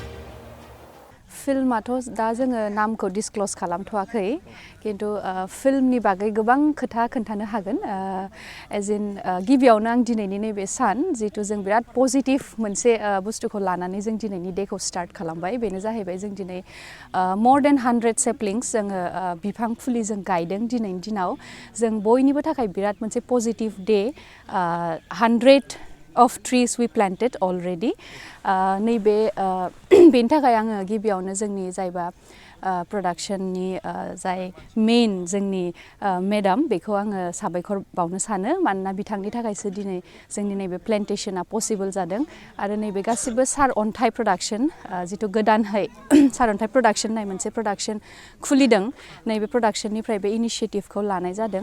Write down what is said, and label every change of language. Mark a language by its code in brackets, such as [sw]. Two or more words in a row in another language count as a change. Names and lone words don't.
[brx] फिल्माथ' दा जोङो नामखौ डिसक्लोज खालामथ'वाखै किन्तु फिल्मनि बागै गोबां खोथा खोन्थानो हागोन। [en] as in [brx] गिबियावनो आं दिनैनि नैबे सान जिहेतु जों बिराद पजिटिभ मोनसे बुस्थुखौ लानानै जों दिनैनि डेखौ स्टार्ट खालामबाय। बेनो जाहैबाय जों दिनै [en] more than 100 saplings [brx] जोङो बिफां फुलि जों गायदों दिनैनि दिनाव। जों बयनिबो थाखाय बिराद मोनसे पजिटिभ डे। [en] 100 of trees we planted already. [brx] नैबे बेनि थाखाय आङो गिबियावनो जोंनि जायबा प्रडाक्शननि जाय मेन जोंनि मेडाम बेखौ आङो साबायखर बावनो सानो। मानोना बिथांनि थाखायसो दिनै जोंनि नैबे प्लेन्टेशना पसिबल जादों आरो नैबे गासिबो सारअन्थाइ प्रडाक्शन जिथु गोदानहै सारअन्थाइ प्रडाक्शन होननाय मोनसे प्रडाक्शन खुलिदों, नैबे प्रडाक्शननिफ्राय बे इनिशिएटिभखौ लानाय जादों।